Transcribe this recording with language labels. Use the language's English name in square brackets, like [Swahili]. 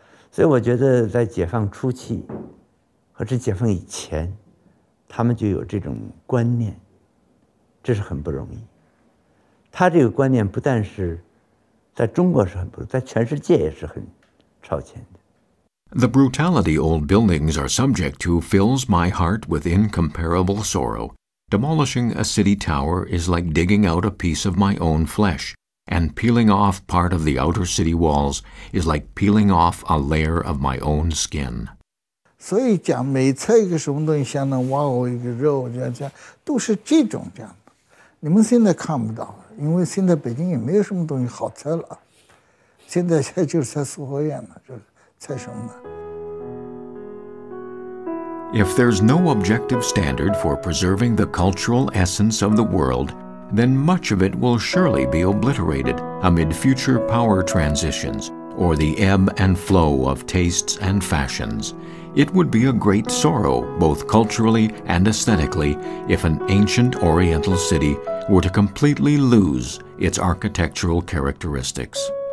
[Chinese] 所以我觉得在解放初期和这解放以前，他们就有这种观念，这是很不容易。他这个观念不但是在中国是很不容易，在全世界也是很超前的。 [English] The brutality old buildings are subject to fills my heart with incomparable sorrow. Demolishing a city tower is like digging out a piece of my own flesh, and peeling off part of the outer city walls is like peeling off a layer of my own skin. [Chinese] 所以讲每测一个什么东西，相当挖我一个肉，这样都是这样的。你们现在看不到，因为现在北京也没有什么东西好测了。现在就是测四合院了，这测什么呢？ [English] If there's no objective standard for preserving the cultural essence of the world, then much of it will surely be obliterated amid future power transitions or the ebb and flow of tastes and fashions. It would be a great sorrow, both culturally and aesthetically, if an ancient Oriental city were to completely lose its architectural characteristics.